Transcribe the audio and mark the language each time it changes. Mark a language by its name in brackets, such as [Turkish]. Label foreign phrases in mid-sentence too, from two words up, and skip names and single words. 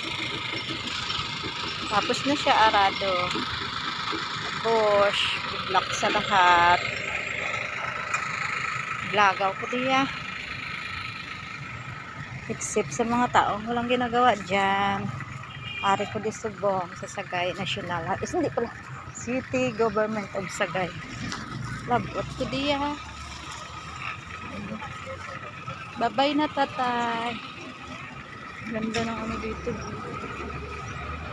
[Filipino] Tapos na siya arado. Tapos, block sa lahat. [Hiligaynon] Blagaw ko diya. [Filipino] Except sa mga taong walang ginagawa dyan. [Hiligaynon] Ari ko di subong sa Sagay National. Hindi pala. City Government of Sagay. Labot ko diya. [Filipino] Bye-bye na tatay. Ganda ng dito.